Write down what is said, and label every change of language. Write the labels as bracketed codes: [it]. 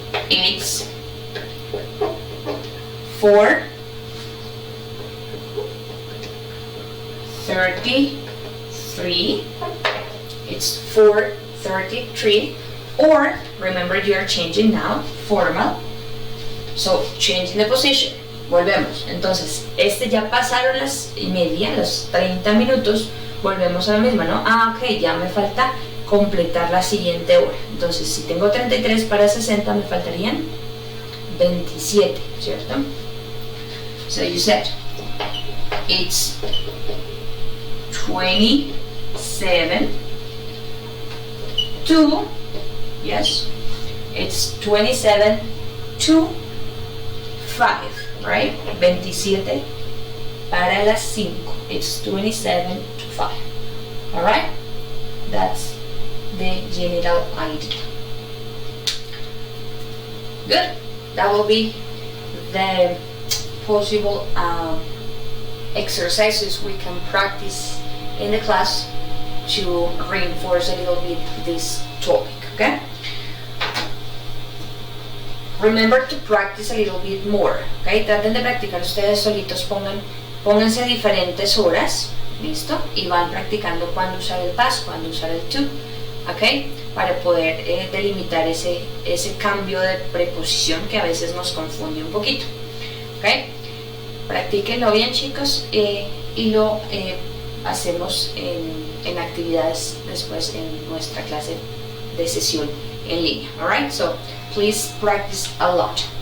[en] It's 4:33. It's 4:33. Or, remember, you are changing now, formal. So, changing the position. [es] Volvemos. Entonces, ya pasaron las y media, los 30 minutos. Volvemos a la misma, ¿no? Ok, ya me falta completar la siguiente hora. Entonces, si tengo 33 para 60, me faltarían 27, ¿cierto? [en] So you said, it's 27 to, yes, it's 27 to 5, right? [es] 27 para las 5. [en] It's 27 to 5. Alright? That's the general idea. Good. That will be the possible exercises we can practice in the class to reinforce a little bit this topic, okay? Remember to practice a little bit more, okay? [es] Traten de practicar ustedes solitos, pónganse diferentes horas, ¿listo? Y van practicando cuándo usar el past, cuándo usar el to, ¿ok? Para poder delimitar ese cambio de preposición que a veces nos confunde un poquito, ¿ok? Practíquenlo bien, chicos, y lo hacemos en actividades después en nuestra clase de sesión en línea, alright? [en] So, please practice a lot.